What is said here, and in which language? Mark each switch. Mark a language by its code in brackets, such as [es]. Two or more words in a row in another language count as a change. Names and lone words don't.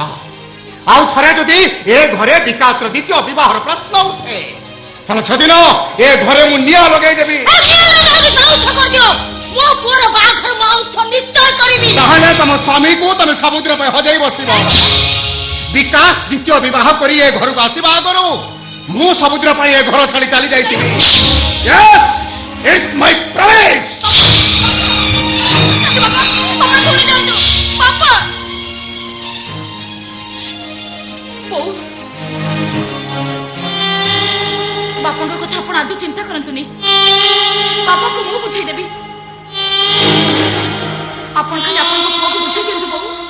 [or] ଆଉ ଥରେ ଯଦି ଏ ଘରେ ବିକାଶର ଦ୍ୱିତୀୟ ବିବାହର ପ୍ରଶ୍ନ ଉଠେ, ତାହେଲେ ସେଦିନ ଏ ଘରେ ମୁଁ ନିଆଁ ଲଗେଇଦେବି। ମୋ ପୁଅର ବାହାଘର ମୁଁ ଆଉ ନିଶ୍ଚୟ କରିବି। ତାହେଲେ ତମ ସ୍ୱାମୀକୁ ତମେ ସମୁଦ୍ର ପାଇଁ ହଜାଇ ବସିବ। ବିକାଶ ଦ୍ୱିତୀୟ ବିବାହ କରି ଏ ଘରକୁ ଆସିବା ଆଗରୁ ମୁଁ ସମୁଦ୍ର ପାଇଁ ଏ ଘର ଛାଡ଼ି ଚାଲି ଯାଇଥିଲି। [en] Yes, it's my promise। [or] ବାପା ବୋଉ, ବାପାଙ୍କ କଥା ଆପଣ ଆଦୌ ଚିନ୍ତା କରନ୍ତୁନି। ବାପାଙ୍କୁ ମୁଁ ବୁଝେଇଦେବି। ଆପଣ ଖାଲି ଆପଣଙ୍କ ପୁଅକୁ ବୁଝେଇ ଦିଅନ୍ତୁ ବୋଉ।